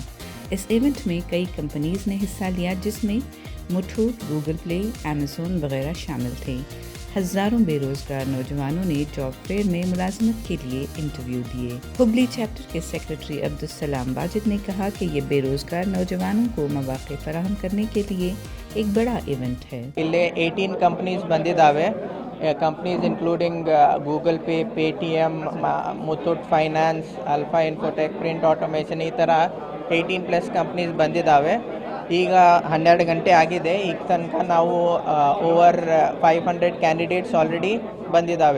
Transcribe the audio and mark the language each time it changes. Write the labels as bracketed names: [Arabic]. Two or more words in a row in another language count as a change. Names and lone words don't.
[Hindi] इस इवेंट में कई कंपनीज़ ने हिस्सा लिया, जिसमें मुथूट, गूगल प्ले, अमेज़न वगैरह शामिल थे। हज़ारों बेरोज़गार नौजवानों ने [English] job fair [Hindi] में मुलाजमत के लिए इंटरव्यू दिए। हुगली चैप्टर के सेक्रेटरी अब्दुस्सलाम वाजिद ने कहा कि ये बेरोज़गार नौजवानों को मौक़े फराहम करने के लिए एक बड़ा इवेंट है। [Kannada] ಇಲ್ಲಿ 18 ಕಂಪ್ನೀಸ್ ಬಂದಿದ್ದಾವೆ. [English] companies including [Kannada] ಗೂಗಲ್ ಪೇ, ಪೇಟಿಎಮ್, ಮುಥೂಟ್ ಫೈನಾನ್ಸ್, ಅಲ್ಫಾ ಇನ್ಫೋಟೆಕ್, ಪ್ರಿಂಟ್ ಆಟೋಮೇಷನ್, ಈ ಥರ 18+ ಕಂಪ್ನೀಸ್ ಬಂದಿದ್ದಾವೆ. ಈಗ 12 ಗಂಟೆ ಆಗಿದೆ. ಈಗ ತನಕ ನಾವು [English] over 500 candidates already [Kannada] ಬಂದಿದ್ದಾವೆ.